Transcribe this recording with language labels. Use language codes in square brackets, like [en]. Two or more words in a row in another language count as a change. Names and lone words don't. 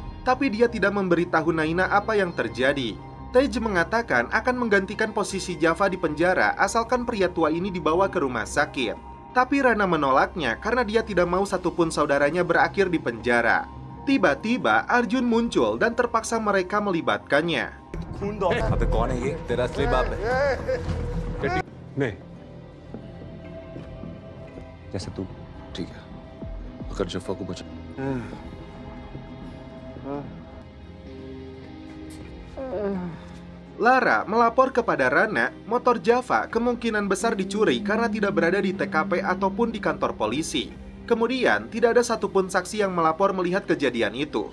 [id] Tapi dia tidak memberitahu Naina apa yang terjadi. Tej mengatakan akan menggantikan posisi Java di penjara asalkan pria tua ini dibawa ke rumah sakit. Tapi Rana menolaknya karena dia tidak mau satupun saudaranya berakhir di penjara. Tiba-tiba Arjun muncul dan terpaksa mereka melibatkannya. [hi] जैसे तू ठीक है अगर जफ्फा को बचा [id] Lara melapor kepada Rana, motor Java kemungkinan besar dicuri karena tidak berada di TKP ataupun di kantor polisi. Kemudian, tidak ada satupun saksi yang melapor melihat kejadian itu.